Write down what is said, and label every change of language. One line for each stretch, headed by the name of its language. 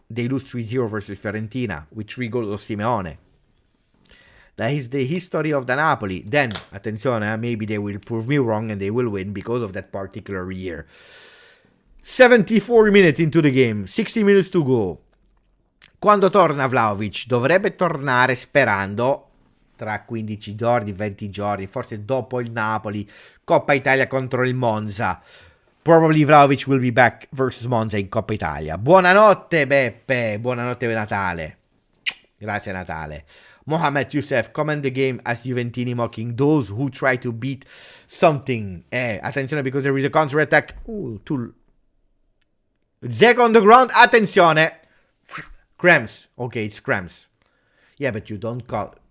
English: They lose 3-0 versus Fiorentina with 3 goals of Simeone. That is the history of the Napoli. Then, attenzione, maybe they will prove me wrong and they will win because of that particular year. 74 minutes into the game, 60 minutes to go.
Italian: Quando torna Vlahovic? Dovrebbe tornare sperando tra 15 giorni, 20 giorni, forse dopo il Napoli, Coppa Italia contro il Monza.
English: Probably Vlahovic will be back versus Monza in Coppa Italia.
Italian: Buonanotte Beppe, buonanotte Natale. Grazie Natale.
English: Mohamed Youssef, comment the game as Juventini mocking those who try to beat something. Attenzione because there is a counter-attack. Zeko on the ground, attenzione. Krems, okay, it's Krems. Yeah, but you don't call.